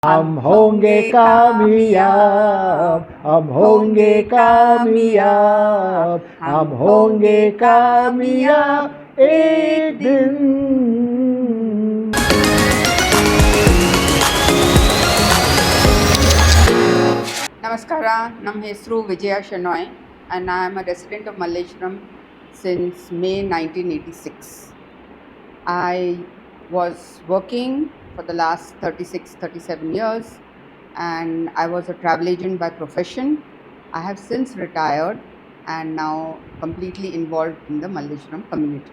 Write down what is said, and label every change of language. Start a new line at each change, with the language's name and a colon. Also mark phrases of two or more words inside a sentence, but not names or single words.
Hindi: हम होंगे कामयाब, हम होंगे कामयाब, हम होंगे कामयाब एक दिन.
Kannada: ನಮಸ್ಕಾರ, ನಮ್ಮ ಹೆಸರು ವಿಜಯ ಶೆನೋಯ್
English: and I am a resident of Malleshwaram since May 1986. I was working for the last 36-37 years and I was a travel agent by profession. I have since retired and now completely involved in the Malleshwaram community.